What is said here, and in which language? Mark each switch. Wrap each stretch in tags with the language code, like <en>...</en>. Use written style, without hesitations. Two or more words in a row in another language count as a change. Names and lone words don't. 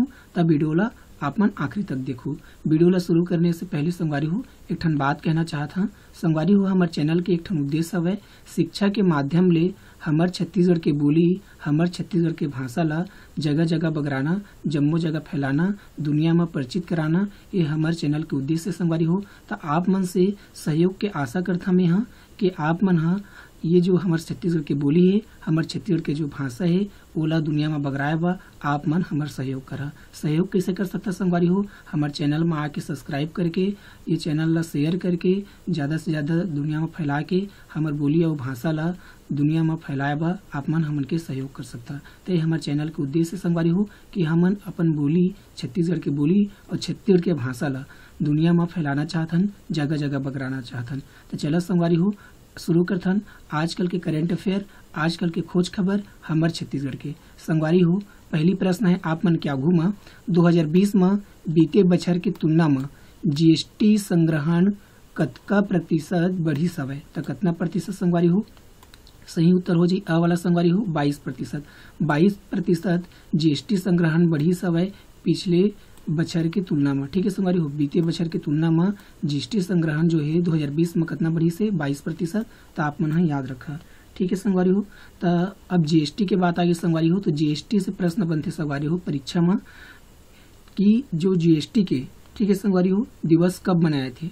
<hne>तब वीडियो ला आप मन आखिरी तक देखो। वीडियो ला शुरू करने से पहले संगवारी हो एक ठन बात कहना चाहत हूँ। संगवारी हो हमारे चैनल के एक ठन उद्देश्य हवे शिक्षा के माध्यम ले हमार छत्तीसगढ़ के बोली, हमार छत्तीसगढ़ के भाषा ला जगह जगह बगराना, जम्मो जगह फैलाना, दुनिया में परिचित कराना, ये हमारे चैनल के उद्देश्य संगवारी हो। तो आप मन से सहयोग के आशा करता मैं हाँ कि आप मन हाँ ये जो हमारे छत्तीसगढ़ की बोली है, हमारे छत्तीसगढ़ के जो भाषा है ओला दुनिया में बगराए बा आप मन हमार सहयोग करा। सहयोग कैसे कर सकता संगवारी हो? हमारे चैनल में आके सब्सक्राइब करके ये चैनल ला शेयर करके ज़्यादा से ज़्यादा दुनिया में फैला के हमार बोली और भाषा ला दुनिया में फैलाए बा आप मन हमन के सहयोग कर सकता। तो ये हमारे चैनल के उद्देश्य संगवारी हो कि हमन अपन बोली, छत्तीसगढ़ की बोली और छत्तीसगढ़ के भाषा ला दुनिया में फैलाना चाहतन, जगह जगह बगराना चाहतन। तो चलो संगवारी हो शुरू करथन आजकल के</hne> <en>current affair,</en> <hne>आजकल के खोज खबर हमारे छत्तीसगढ़ के। संगवारी हो पहली प्रश्न है आप मन के आघू में 2020 में बीते बछर की तुलना में जीएसटी संग्रहण कतका प्रतिशत बढ़ी हवय? तो कितना प्रतिशत संगवारी हो? सही उत्तर हो जी अ वाला संगवारी हो 22%। 22% जीएसटी संग्रहण बढ़ी हवय पिछले बछर की तुलना में। ठीक है संगवारी हो, बीते बछर की तुलना में जीएसटी संग्रहण जो है 2020 में कितना बढ़ी से 22%। तो आप मन याद रखा। ठीक है संगवारी हो। तो अब जीएसटी के बात आगे संगवारी हो, तो जीएसटी से प्रश्न बनते संगवारी हो परीक्षा में कि जो जीएसटी के, ठीक है संगवारी हो, दिवस कब मनाए थे?</hne>